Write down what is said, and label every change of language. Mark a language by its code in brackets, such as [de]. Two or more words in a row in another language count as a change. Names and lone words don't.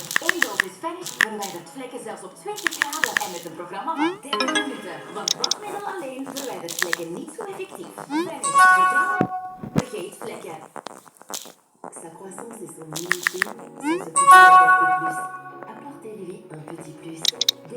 [nl] Eén doos is finished verwijdert vlekken zelfs op 20 graden en met een programma van 30 minuten. Want wasmiddel alleen verwijdert vlekken niet zo effectief. Finish, vertrouwen, vergeet vlekken. [fr] Sa croissance et son immunité sont ce petit apport de plus. Apportez-lui un petit plus.